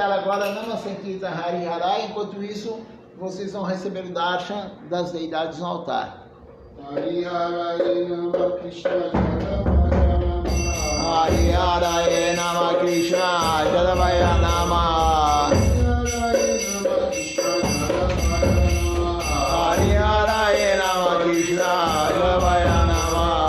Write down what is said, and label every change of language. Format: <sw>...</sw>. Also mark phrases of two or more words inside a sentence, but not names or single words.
<sa>agora Nama Sankirtan Hari Harai,</sa> <pt>enquanto isso vocês vão receber o darshan das deidades no altar.</pt> <sa>Hari Harai Nama Krishna Jalavaya Nama. Hari Harai Nama Krishna Jalavaya Nama. Hari Harai Nama Krishna Jalavaya Nama.</sa>